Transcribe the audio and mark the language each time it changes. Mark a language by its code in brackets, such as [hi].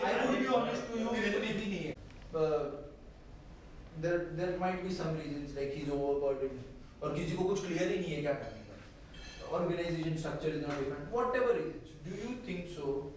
[en] I would be honest to you, [hi] मेरे में भी नहीं है। [en] There might be some reasons like he's overburdened [hi] और किसी को कुछ clear ही नहीं है क्या करने का। [en] Organization structure is not different. Whatever it is, do you think so?